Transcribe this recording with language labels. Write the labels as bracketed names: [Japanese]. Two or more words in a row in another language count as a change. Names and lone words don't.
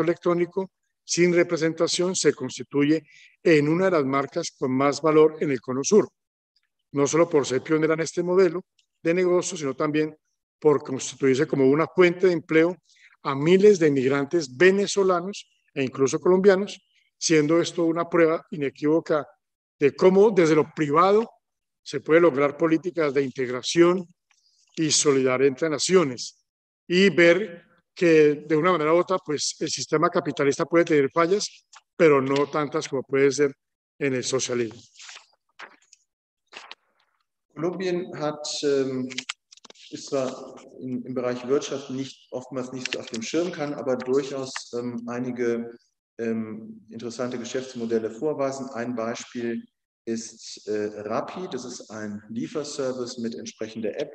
[Spanish] electrónico sin representación se constituye en una de las marcas con más valor en el Cono Sur, no solo por ser pionera en este modelo de negocio, sino también por constituirse como una fuente de empleo a miles de inmigrantes venezolanos e incluso colombianos, siendo esto una prueba inequívoca de cómo desde lo privado se puede lograr políticas de integración y solidaria entre naciones, y ver que de una manera u otra, pues el sistema capitalista puede tener fallas, pero no tantas como puede ser en el socialismo. [German] Kolumbien ist zwar im Bereich Wirtschaft oftmals nicht so auf dem Schirm, kann aber durchaus einige interessante Geschäftsmodelle vorweisen. Ein Beispiel ist Rappi, das ist ein Lieferservice mit entsprechender App.